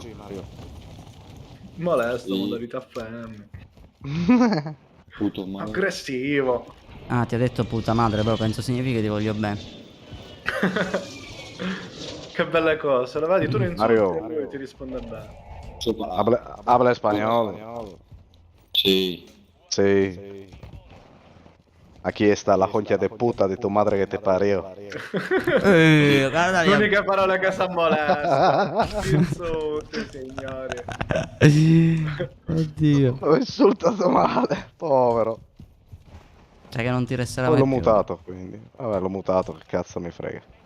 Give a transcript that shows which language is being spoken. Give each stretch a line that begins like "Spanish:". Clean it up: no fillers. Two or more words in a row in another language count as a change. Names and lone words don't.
Italian: Molesto, modalità femme. Puto male. Aggressivo. Ah, ti ha detto
Spanish: puta madre,
Italian: però penso significa che ti voglio bene. Che belle cose. Lo vedi, tu lo insulti Mario. e lui ti risponde bene.
Spanish: Habla español. Sí. Sí. Aquí está la concha de puta de tu madre que te parió.
Italian: Guarda L'unica parola che sa molesta. Insulti, signori. Oddio. L'ho insultato male, povero. Cioè che non ti resterà Poi mai l'ho più. mutato, quindi. Vabbè, l'ho mutato, che cazzo mi frega.